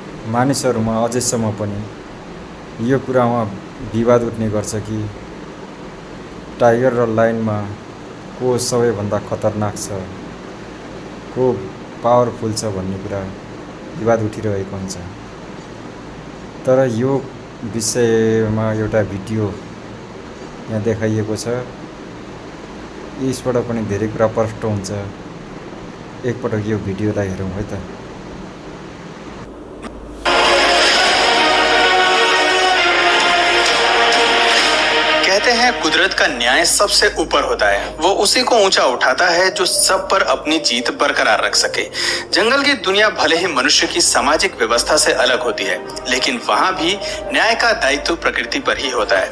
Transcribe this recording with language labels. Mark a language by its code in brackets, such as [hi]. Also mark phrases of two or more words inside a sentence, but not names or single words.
[ne] मानिसहरूमा अझैसम्म पनि यो कुरामा विवाद उठ्ने गर्छ कि टाइगर र लायनमा को सबैभन्दा खतरनाक छ, को पावरफुल छ भन्ने कुरा विवाद उठिरहेको हुन्छ। तर यो विषयमा एउटा भिडियो यहाँ देखाइएको छ, यसबाट पनि धेरै कुरा प्रष्ट हुन्छ। एकपटक यो भिडियोलाई हेरौँ है त। [hi] कहते हैं कुदरत का न्याय सबसे ऊपर होता है, वो उसी को ऊंचा उठाता है जो सब पर अपनी जीत बरकरार रख सके। जंगल की दुनिया भले ही मनुष्य की सामाजिक व्यवस्था से अलग होती है, लेकिन वहां भी न्याय का दायित्व प्रकृति पर ही होता है।